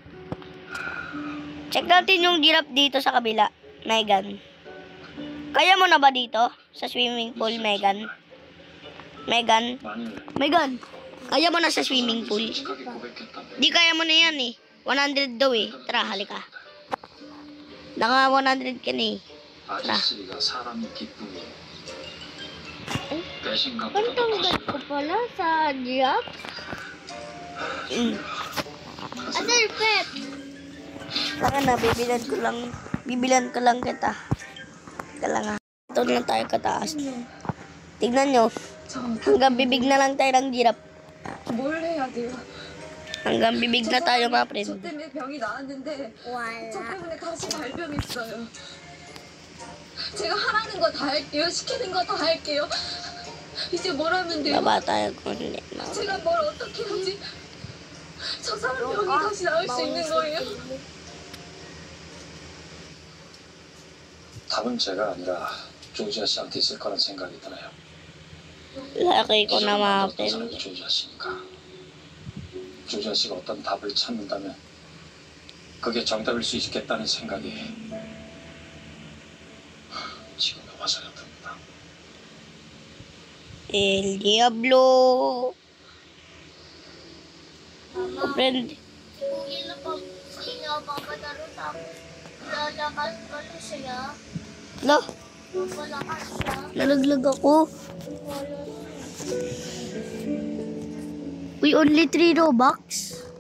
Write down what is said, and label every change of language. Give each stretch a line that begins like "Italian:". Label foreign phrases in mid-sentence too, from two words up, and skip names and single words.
Filipino: Check natin yung giraffe dito sa kabila, Megan. Kaya mo na ba dito? Sa
English: swimming pool,
Filipino: Megan? Megan? Megan? Kaya mo na sa
English: swimming pool?
Korean: 솔직하게 고백했다며.
Filipino: Di kaya mo na yan eh. 100 daw eh. Tara, halika. Naka 100 ka na eh.
Korean: 아지스리가 사람이 기쁨이 배신감보다
Filipino: Ano
Korean: 더
Filipino: tanggal ko
Korean: 커질까?
Filipino: pala sa giraffe? Adel, Pep! Saka na, bibilan ko lang kita. Kailangan. Ito na tayo kataas. Tignan nyo. Hanggang bibig na lang tayo ng giraffe.
Korean: 뭘 해야 돼요?
Filipino: Hanggang bibig na tayo, mga
Korean: 저
Filipino: friend.
Korean: 때문에 병이 나았는데 저
Filipino: Wala.
Korean: 때문에 다시 발병했어요. 제가 하라는 거 다 할게요. 시키는 거 다 할게요. 이제 뭘 하면 돼요? Baba tayo kundi. 제가 뭘 어떻게 하지? 저 사람 병이 다시 나을 수 있는 거예요? 답은 제가 아니라 조지아 씨한테 있을 거란 생각이 드네요.
Filipino: Laki ko na, mga
Korean: 어떤
Filipino: friend.
Korean: 사람이 조지아 씨니까. 조지아 씨가 어떤 답을 찾는다면 그게 정답일 수 있겠다는 생각이 지금에 와서야 듭니다.
Filipino: El Diablo. Friend. Kung hindi nga papadaro sa akin, lalakas pa na siya. Lo, Palakas siya. nalaglag ako.
English: We only 3 Robux.